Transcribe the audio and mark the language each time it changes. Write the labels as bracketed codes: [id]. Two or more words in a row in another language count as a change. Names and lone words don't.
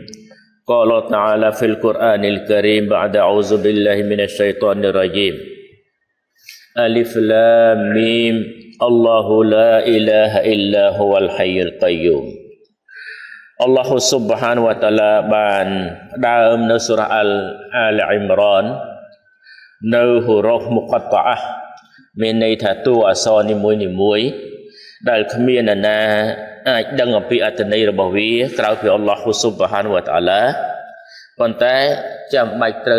[ar] قال تعالى في القرآن الكريم بعد أعوذ بالله من الشيطان الرجيم. الم. الله لا إله إلا هو الحي القيوم. الله سبحانه وتعالى [km] បានដើមនៅសូរ៉ាអល់អ៊ីមរ៉ាននៅហូរ៉ូហ្វមុកតអះមានន័យថាតួអក្សរនីមួយៗដែលគ្មាននរណាអាចដឹងអំពីអត្ថន័យរបស់វាក្រៅពីអល់ឡោះស៊ុបហានវតាអាឡាប៉ុន្តែចាំបាច់ត្រូវ